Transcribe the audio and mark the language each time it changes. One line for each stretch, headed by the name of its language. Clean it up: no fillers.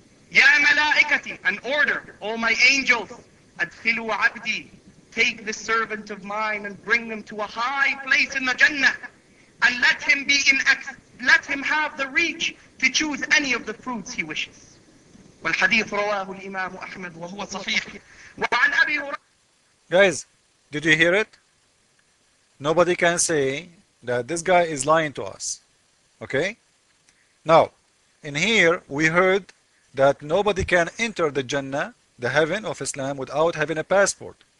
Arabic: يا ملائكتي,
English: an order, O my angels,
Arabic: أدخلوا عبدي,
English: take this servant of mine and bring him to a high place in the Jannah, and let him have the reach to choose any of the fruits he wishes.
Arabic: والحديث رواه الإمام أحمد وهو صحيح. وعن أبي هريرة.
English: Guys, did you hear it? Nobody can say that this guy is lying to us. Okay? Now, in here we heard that nobody can enter the Jannah, the heaven of Islam, without having a passport.